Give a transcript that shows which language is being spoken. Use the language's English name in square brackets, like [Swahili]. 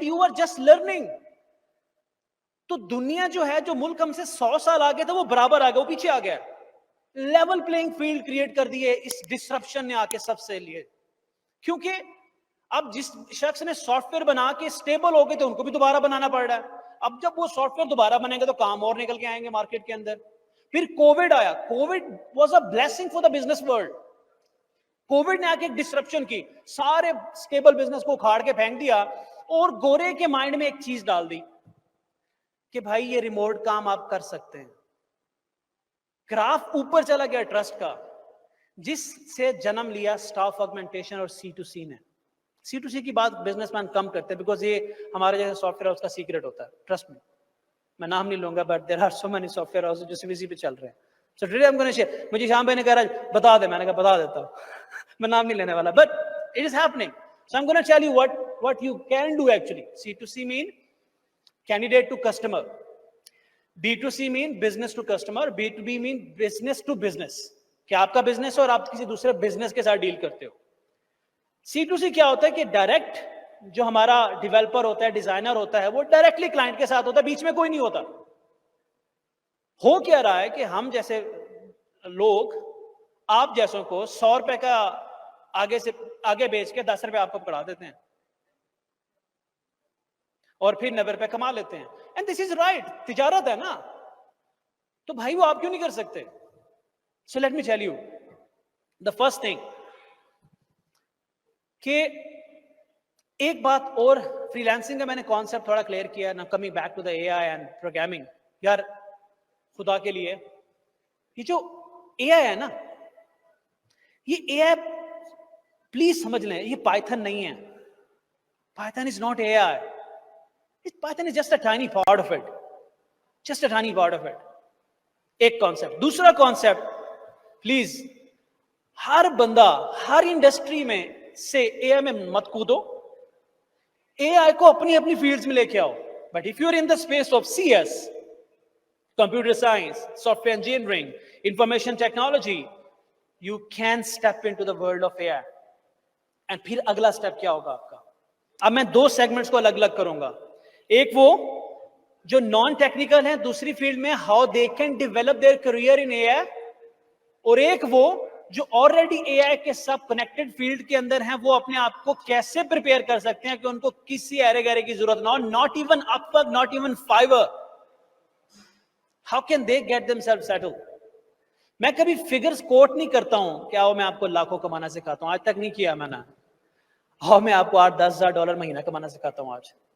[English] You are just learning. [Urdu] تو دنیا جو ہے, جو ملک ہم سے 100 سال آگے تھا, وہ برابر آگے, وہ پیچھے آ گیا. لیول پلینگ فیلڈ کریٹ کر دیے اس ڈسرپشن نے آ کے سب سے لیے. کیونکہ اب جس شخص نے سافٹ ویئر بنا کے اسٹیبل ہو گئے تو ان کو بھی دوبارہ بنانا پڑ رہا ہے. اب جب وہ سافٹ ویئر دوبارہ بنیں گے تو کام اور نکل کے آئیں گے مارکیٹ کے اندر. پھر کووڈ آیا. [English] Covid was a blessing for the business world. [Urdu] Covid نے آ کے ایک ڈسرپشن کی, سارے اسٹیبل بزنس کو اکھاڑ کے پھینک دیا, اور گورے کے مائنڈ میں ایک چیز ڈال دی کہ بھائی یہ ریموٹ کام آپ کر سکتے ہیں. گراف اوپر چلا گیا ٹرسٹ کا, جس سے جنم لیا سٹاف آگمنٹیشن اور C2C نے. C2C کی بات بزنس مین کم کرتے ہیں, بیکاز یہ ہمارے جیسے سافٹ ویئر ہاؤس کا سیکرٹ ہوتا ہے. ٹرسٹ میں نام نہیں لوں گا, [English] but there are so many software house [Urdu] جو CVC پہ چل رہے ہیں. [English] So today I'm gonna share. [Urdu] مجھے شام بھائی نے کہا بتا دے, میں نے کہا بتا دیتا ہوں, میں نام نہیں لینے والا, [English] But it is happening. So I'm gonna tell you what you can do actually. C2C mean candidate to customer. B2C mean business to customer. B2B mean business to business. [Urdu] کہ آپ کا بزنس ہے اور آپ کسی دوسرے business کے ساتھ ڈیل کرتے ہو. C2C کیا ہوتا ہے کہ ڈائریکٹ جو ہمارا ڈیولپر ہوتا ہے, ڈیزائنر ہوتا ہے, وہ ڈائریکٹلی کلائنٹ کے ساتھ ہوتا ہے, بیچ میں کوئی نہیں ہوتا. ہو کیا رہا ہے کہ ہم جیسے لوگ آپ جیسوں کو 100 روپے کا آگے بیچ کے 10 روپے آپ کو پکڑا دیتے ہیں, اور پھر 90 روپے کما لیتے ہیں. [English] and this is right, [Urdu] تجارت ہے نا. تو بھائی وہ آپ کیوں نہیں کر سکتے؟ [English] so let me tell you the first thing, [Urdu] کہ ایک بات اور فری لانسنگ کا میں نے کانسیپٹ تھوڑا کلیئر کیا. [English] نا coming back to the AI and programming. [Urdu] یار خدا کے لیے, یہ جو AI ہے نا, یہ AI پلیز سمجھ لیں, یہ پائتھن نہیں ہے. [English] Python is not AI. Python is just a tiny part of it. Just a tiny part of it. [Urdu] ایک کانسیپٹ. دوسرا کانسیپٹ, پلیز ہر بندہ ہر انڈسٹری میں سے AI میں مت کودو. AI کو اپنی اپنی فیلڈز میں لے کے آؤ. [English] But if you're in the space of CS, computer science, software engineering, information technology, you can step into the world of AI. [Urdu] And پھر اگلا سٹیپ کیا ہوگا آپ کا؟ اب میں 2 سیگمنٹس کو الگ الگ کروں گا. ایک وہ جو نان ٹیکنیکل ہیں دوسری فیلڈ میں, [English] how they can develop their career in AI, [Urdu] اور ایک وہ جو آلریڈی AI کے سب کنیکٹڈ فیلڈ کے اندر ہیں, وہ اپنے آپ کو کیسے پریپیئر کر سکتے ہیں کہ ان کو کسی ایرے گیرے کی ضرورت نہ ہو. [English] Not even Upwork, not even Fiverr. How can they get themselves settled? [Urdu] میں کبھی فگرز کوٹ نہیں کرتا ہوں کہ آؤ میں آپ کو لاکھوں کمانا سکھاتا ہوں, آج تک نہیں کیا میں نے. آؤ میں آپ کو $8,000-10,000 مہینہ کمانا سکھاتا ہوں آج.